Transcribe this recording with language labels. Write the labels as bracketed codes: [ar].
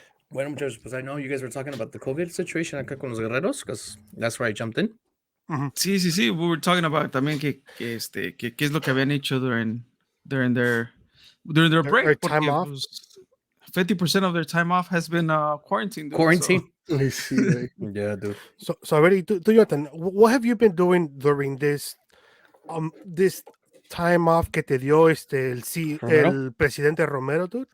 [en] Bueno, muchachos, pues I know you guys were talking about the COVID situation [es] acá con los guerreros, [en] because that's where I jumped in. [es] Sí, sí, sí. [en] We were talking about [es] también que qué es lo que habían hecho [en] during their break. Their time [es] Porque, [en] off. pues, 50% of their time off has been quarantined. dude, Quarantine. [es] Ay, sí, güey. [en] Yeah, dude. So already, Jonathan, what have you been doing during this time off [es] que te dio Romero? el presidente Romero, dude?